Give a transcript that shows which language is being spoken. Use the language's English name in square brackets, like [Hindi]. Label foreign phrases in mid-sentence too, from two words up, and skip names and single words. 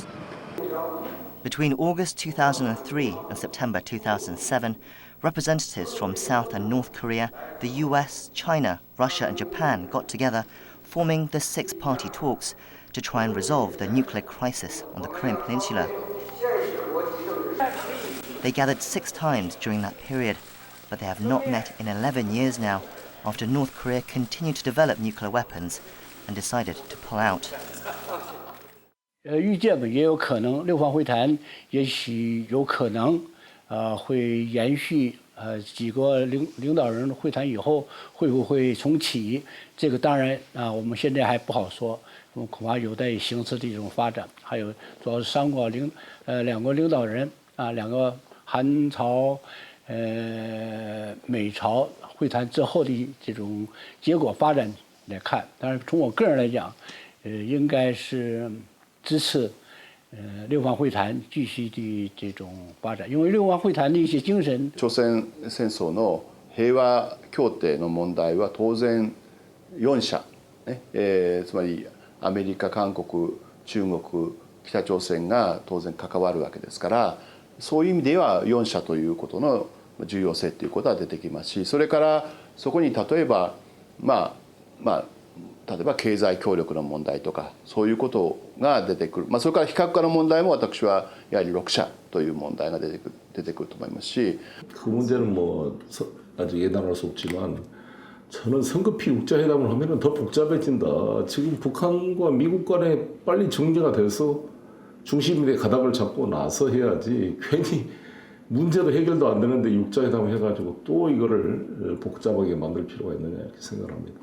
[English] Between August 2003 and September 2007, representatives from South and North Korea, the US, China, Russia and Japan got together, forming the six-party talks to try and resolve the nuclear crisis on the Korean Peninsula. They gathered 6 times during that period, but they have not met in 11 years now, after North Korea continued to develop nuclear weapons and decided to pull out. [Chinese] 预见吧，也有可能六方会谈，也许有可能，会延续，几个领导人会谈以后会不会重启？这个当然我们现在还不好说，恐怕有待形势的一种发展。还有主要是三国两国领导人两个韩朝、美朝会谈之后的这种结果发展来看，当然从我个人来讲，应该是支持六方会談繼續的這種發展，因為六方會談的一些精神。 [Japanese] 朝鮮戦争の平和協定の問題は当然4者、つまりアメリカ、韓国、中国、北朝鮮が当然関わるわけですから、そういう意味では4者ということの重要性ということは出てきますし、それからそこに例えば例えば経済協力の問題とかそういうことが出てくる、それから非核化の問題も私はやはり6者という問題が出てくると思いますし、 [Korean] 그 문제는 아직 예단할 수 없지만 저는 성급히 육자회담을 하면은 더 복잡해진다. 지금 북한과 미국 간에 빨리 정리가 돼서 중심의 가닥을 잡고 나서 해야지 괜히 문제도 해결도 안 되는데 육자회담 해가지고 또 이거를 복잡하게 만들 필요가 있느냐 이렇게 생각합니다.